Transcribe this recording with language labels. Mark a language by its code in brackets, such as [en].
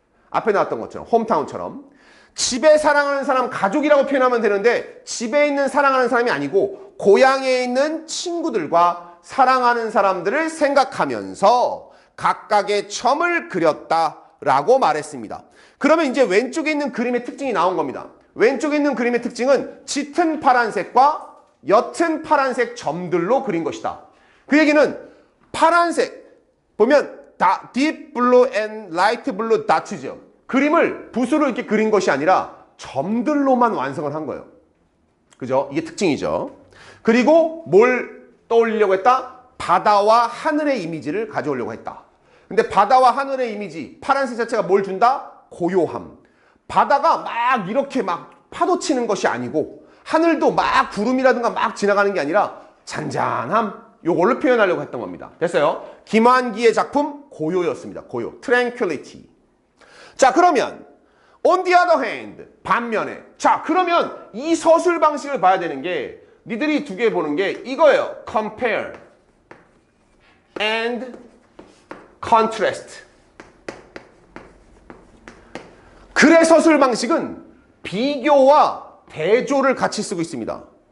[ko] 앞에 나왔던 것처럼 홈타운처럼. 집에 사랑하는 사람 가족이라고 표현하면 되는데 집에 있는 사랑하는 사람이 아니고 고향에 있는 친구들과 사랑하는 사람들을 생각하면서 각각의 점을 그렸다라고 말했습니다. 그러면 이제 왼쪽에 있는 그림의 특징이 나온 겁니다. 왼쪽에 있는 그림의 특징은 짙은 파란색과 옅은 파란색 점들로 그린 것이다. 그 얘기는 파란색 보면 [en] deep blue and light blue dots [ko] 죠. 그림을 붓으로 이렇게 그린 것이 아니라 점들로만 완성을 한 거예요. 그죠? 이게 특징이죠. 그리고 뭘 떠올리려고 했다? 바다와 하늘의 이미지를 가져오려고 했다. 근데 바다와 하늘의 이미지, 파란색 자체가 뭘 준다? 고요함. 바다가 막 이렇게 막 파도 치는 것이 아니고 하늘도 막 구름이라든가 막 지나가는 게 아니라 잔잔함. 요걸로 표현하려고 했던 겁니다. 됐어요? 김환기의 작품 고요였습니다. 고요. [en] Tranquility. [ko] 자, 그러면 [en] on the other hand, [ko] 반면에. 자, 그러면 이 서술 방식을 봐야 되는 게 니들이 두 개 보는 게 이거예요. [en] compare and contrast. [ko] 글의 서술 방식은 비교와 대조를 같이 쓰고 있습니다.